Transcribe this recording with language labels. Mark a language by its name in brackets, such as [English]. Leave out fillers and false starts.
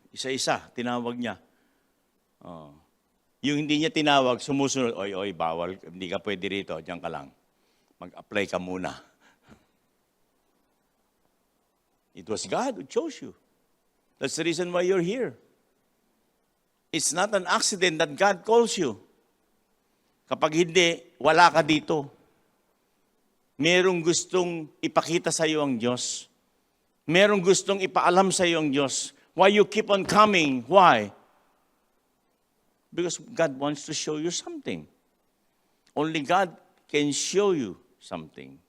[Filipino] Isa-isa, tinawag niya. Oh. Yung hindi niya tinawag, sumusunod, oy, bawal, hindi ka pwede rito, diyan ka lang. Mag-apply ka muna. [English] It was God who chose you. That's the reason why you're here. It's not an accident that God calls you. [Filipino] Kapag hindi, wala ka dito. Merong gustong ipakita sa iyo ang Diyos. Merong gustong ipaalam sa iyo ang Diyos. [English] Why you keep on coming? Why? Because God wants to show you something. Only God can show you something.